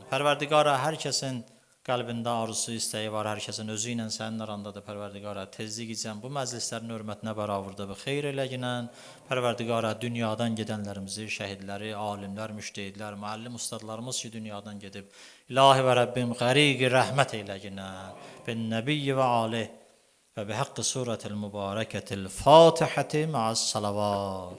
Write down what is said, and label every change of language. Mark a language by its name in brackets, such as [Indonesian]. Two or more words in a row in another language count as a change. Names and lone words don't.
[Azerbaijani] Pərverdigara, hər kəsin qəlbində arzusu, istəyi var, hər kəsin özü ilə sənin arandadır. Pərverdigara, tezlikcən bu məclislərin hörmətinə bəravurda və xeyr eləginən. Pərverdigara, dünyadan gedənlərimizi, şəhidləri, alimlər, müştehidlər, müəllim ustadlarımız ki, dünyadan gedib, İlahi və Rəbbim, qəriqi rəhmət eyləginən. [Arabic] بالنبي و آله و بحق سورة المباركة الفاتحة مع الصلوات.